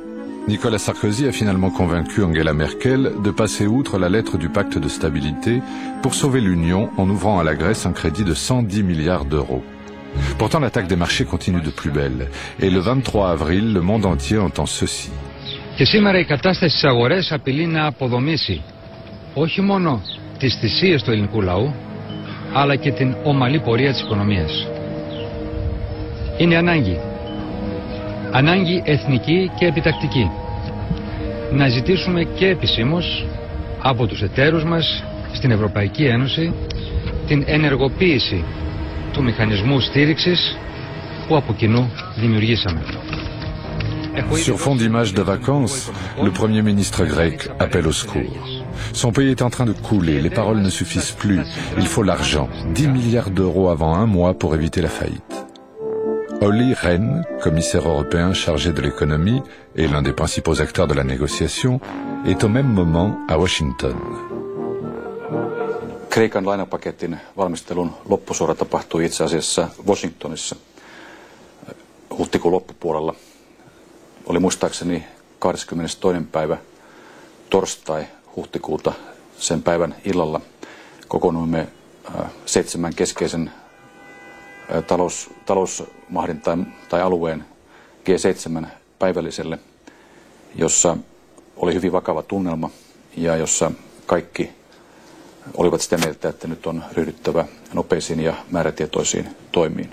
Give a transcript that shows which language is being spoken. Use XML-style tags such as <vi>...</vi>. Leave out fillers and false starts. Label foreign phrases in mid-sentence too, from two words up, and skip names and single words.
<fr>Nicolas Sarkozy a finalement convaincu Angela Merkel de passer outre la lettre du pacte de stabilité pour sauver l'Union en ouvrant à la Grèce un crédit de 110 milliards d'euros. Pourtant, l'attaque des marchés continue de plus belle. Et le 23 avril, le monde entier entend ceci.</fr> <el>Και σήμερα η κατάσταση στις αγορές απειλεί να αποδομήσει όχι μόνο τις θυσίες του ελληνικού λαού, αλλά και την ομαλή πορεία της οικονομίας. Είναι ανάγκη. Ανάγκη εθνική και επιτακτική. Να ζητήσουμε και επισήμως από τους εταίρους μας στην Ευρωπαϊκή Ένωση την ενεργοποίηση του μηχανισμού στήριξης που από κοινού δημιουργήσαμε.</el> <fr>Sur fond d'images de vacances, le Premier ministre grec appelle au secours. Son pays est en train de couler, les paroles ne suffisent plus. Il faut l'argent, 10 milliards d'euros avant un mois pour éviter la faillite. Olli Rehn, commissaire européen chargé de l'économie et l'un des principaux acteurs de la négociation, est au même moment à Washington.</fr> <fi>Kreikan lainapaketin valmistelun loppusuora tapahtui itse asiassa Washingtonissa huhtikuun loppupuolella. Oli muistaakseni 22. päivä torstai huhtikuuta, sen päivän illalla kokoonnuimme 7 keskeisen talousmahdin tai alueen G7 päivälliselle, jossa oli hyvin vakava tunnelma ja jossa kaikki olivat sitä mieltä, että nyt on ryhdyttävä nopeisiin ja määrätietoisiin toimiin.</fi>